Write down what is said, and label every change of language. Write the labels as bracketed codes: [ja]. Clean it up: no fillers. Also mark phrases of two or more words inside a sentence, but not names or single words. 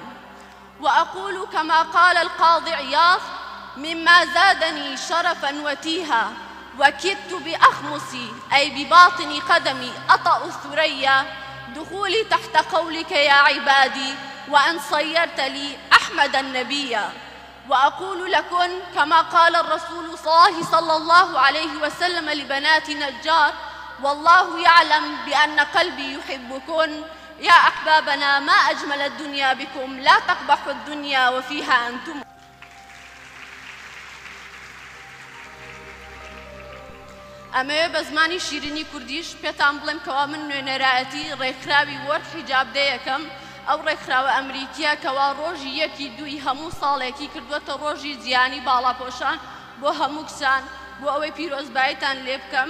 [ar] وأقول كما قال القاضي عياض: مما زادني شرفا وتيها وكدت بأخمصي أي بباطن قدمي أطأ الثريا دخولي تحت قولك يا عبادي، وأن صيرت لي أحمد النبي. وأقول لكن كما قال الرسول صلى الله عليه وسلم لبنات نجار: والله يعلم بأن قلبي يحبكن. يا أحبابنا، ما أجمل الدنيا بكم، لا تقبحوا الدنيا وفيها أنتم. [ckb] ئەمەوێ بە زمانی شیرینی کوردیش پێتان بڵێم کەوا من نوێنەرایەتی ڕێکخراوی وەرد حیجاب دەیەکەم. ئەو ڕێکخراوە ئەمریکیە کەوا ڕۆژی 1/2 هەموو ساڵێکی کردووەتە ڕۆژی جیانی باڵاپۆشان بۆ هەموو کچان بۆ ئەوەی پیرۆزباییتان لێ بکەم.